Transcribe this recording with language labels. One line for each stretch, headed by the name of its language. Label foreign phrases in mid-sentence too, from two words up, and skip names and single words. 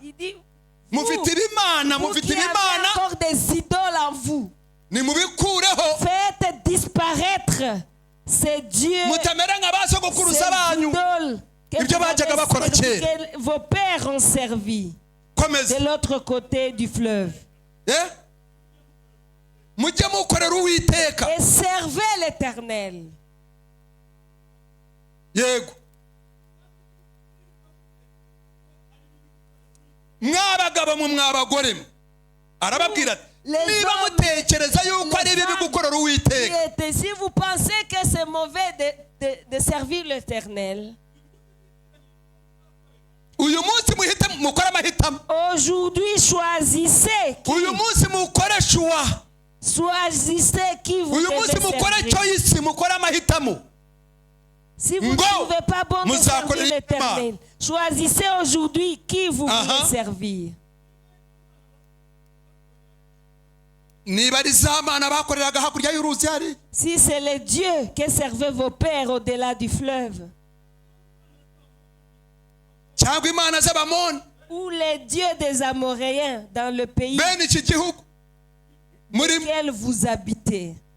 Kinyarwanda: Mufite ibimana, mufite ibimana.
French: Encore des idoles en vous.
Kinyarwanda: Ni mubikureho.
French: Faites disparaître ces dieux.
Kinyarwanda: Mutamera nk'abasogokuruza banyu. Ibyo bajyaga bakora kera.
French: Vos pères ont servi. De l'autre côté du fleuve.
Kinyarwanda: mujye mukorera uwiteka
French: et servez l'Éternel.
Kinyarwanda: yego mwabagabo mu mwabagore arababwira ati niba mutekereza yuko ari bibi gukorera uwiteka,
French: si vous pensez que c'est mauvais de servir l'Éternel,
Kinyarwanda: uyu munsi muhite mukora amahitamo.
French: Aujourd'hui choisissez qui.
Kinyarwanda: uyu munsi mukore shuwa.
French: Choisissez qui vous
Kinyarwanda: uyu
French: devez
Kinyarwanda: munsi mukore
French: servir.
Kinyarwanda: choice, mukore amahitamo.
French: Si vous ne trouvez pas bon de servir l'Éternel, choisissez aujourd'hui qui vous voulez servir. Si c'est les dieux que servaient vos pères au-delà du fleuve, ou les dieux des Amoréens dans le pays dans lequel vous habitez.